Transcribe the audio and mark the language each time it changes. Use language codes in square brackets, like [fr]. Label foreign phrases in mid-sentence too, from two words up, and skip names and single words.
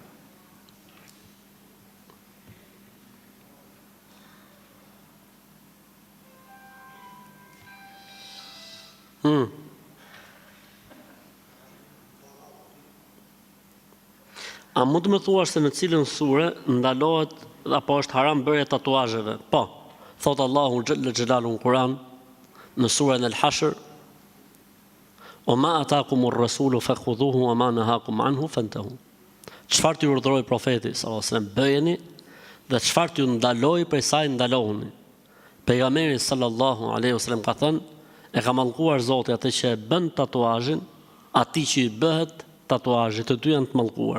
[sq] A mund të më thuash se në cilën sure ndalohet apo është haram bërja e tatuazheve? Po. Thot Allahu Jalla Jalalu në Kur'an, në surën Al-Hashr, [ar] وما آتاكم الرسول فخذوه وما نهاكم عنه فانتهوا. [sq] Çfarë t'i urdhëroi profeti [ar] صلى الله عليه وسلم, [sq] bëjeni, Dhe çfarë t'ju ndaloi prej saj ndalohuni. Pejgamberi [ar] صلى الله عليه وسلم [sq] ka thënë, e ka mallkuar Zoti atë që e bën tatuazhin, atij që i bëhet tatuazhi, të dy janë të mallkuar.